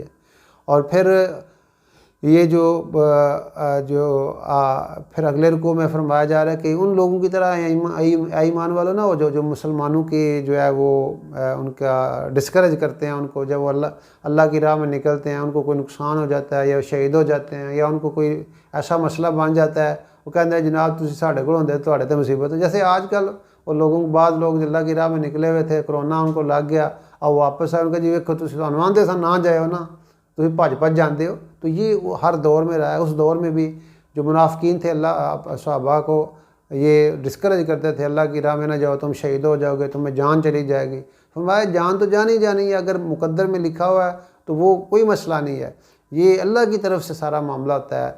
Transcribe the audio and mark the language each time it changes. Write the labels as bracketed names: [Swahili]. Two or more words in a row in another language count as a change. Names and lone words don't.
[Urdu] اور پھر یہ پھر اگلے رکوع میں فرمایا جا رہا ہے کہ ان لوگوں کی طرح ایمان والوں نہ ہو جو مسلمانوں کی جو ہے وہ ان کا ڈسکریج کرتے ہیں، ان کو جب وہ اللہ کی راہ میں نکلتے ہیں ان کو کوئی نقصان ہو جاتا ہے یا شہید ہو جاتے ہیں یا ان کو کوئی ایسا مسئلہ بن جاتا ہے، وہ کہتے ہیں جناب [Punjabi] تسی ساڈے کول ہوندے تواڈے تے مصیبت ہے۔ [Urdu] جیسے آج کل وہ بعض لوگ اللہ کی راہ میں نکلے ہوئے تھے، کرونا ان کو لگ گیا، اب واپس آئے، ان کا جی [Punjabi] ویکھو تسی تانوں آندے سن نہ جاؤ نا، تسی بھج جاندے ہو۔ [Urdu] تو یہ ہر دور میں رہا ہے، اس دور میں بھی جو منافقین تھے اللہ صحابہ کو یہ ڈسکریج کرتے تھے، اللہ کی راہ میں نہ جاؤ تم شہید ہو جاؤ گے، تمہیں جان چلی جائے گی۔ فرمایا جان تو جانی ہے، اگر مقدر میں لکھا ہوا ہے تو وہ کوئی مسئلہ نہیں ہے، یہ اللہ کی طرف سے سارا معاملہ ہوتا ہے۔